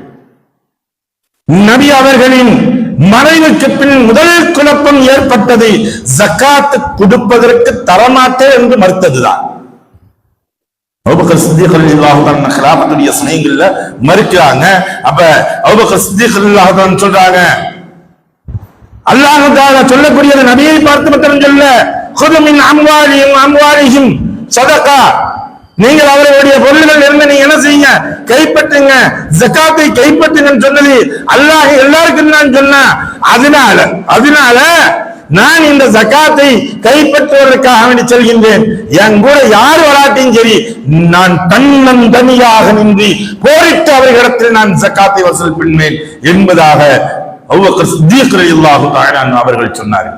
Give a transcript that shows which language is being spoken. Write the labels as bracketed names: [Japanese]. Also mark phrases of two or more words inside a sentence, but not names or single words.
[Tamil] நபி அவர்களின் மறைவுக்கு பின் முதல் குழப்பம் ஏற்பட்டது ஜகாத் கொடுப்பதற்கு தரமாட்டேன் என்று மறுத்ததுதான். அபூபக்கர் சித்திக் [Arabic] رضي الله عنه [Tamil] ഖിലാഫத்துடைய சமயங்கள்ல மறுக்கிறாங்க. அப்ப அபூபக்கர் சித்திக் [Arabic] رضي الله عنه [Tamil] சொல்றாங்க, [Arabic] الله تعالى [Tamil] சொல்லக்கூடிய நபியை பார்த்து மட்டும் சொல்ல, [Arabic] خذ من أموالهم صدقة, [Tamil] நீங்கள் அவர்களுடைய பொருள்கள் இருந்து நீங்க என்ன செய்யுங்க, கைப்பற்றுங்க, ஜகாத்தை கைப்பற்றுங்கன்னு சொன்னது அல்லாஹ் எல்லாருக்கும் தான் சொன்னா. அதனால நான் இந்த ஜகாத்தை கைப்பற்றுவதற்காக வேண்டி செல்கின்றேன். என் கூட யார் வராட்டியும் சரி, நான் தன்னந்தனியாக நின்று போரிட்டு அவர்களிடத்தில் நான் ஜகாத்தை வசூல் பண்ணுவேன் என்பதாக அபூபக்கர் சித்தீக் [Arabic] رضي الله تعالى [Tamil] அவர்கள் சொன்னார்கள்.